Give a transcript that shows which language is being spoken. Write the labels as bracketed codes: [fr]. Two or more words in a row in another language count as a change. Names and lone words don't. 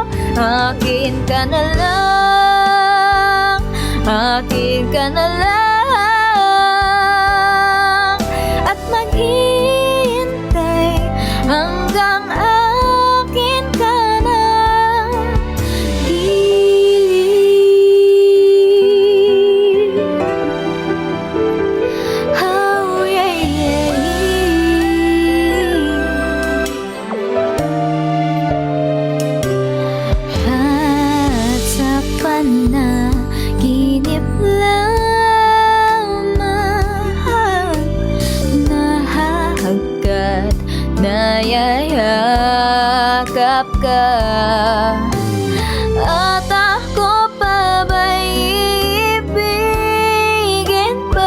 [tl] Akin ka na lang, akin ka na lang. At maghihintay hanggang akin ka na. Gilid. [en] Oh, yeah, yeah, yeah. [tl] At sa panaginip lamang, nahahagkat, nayayakap ka. At ako pa ba'y iibigin pa?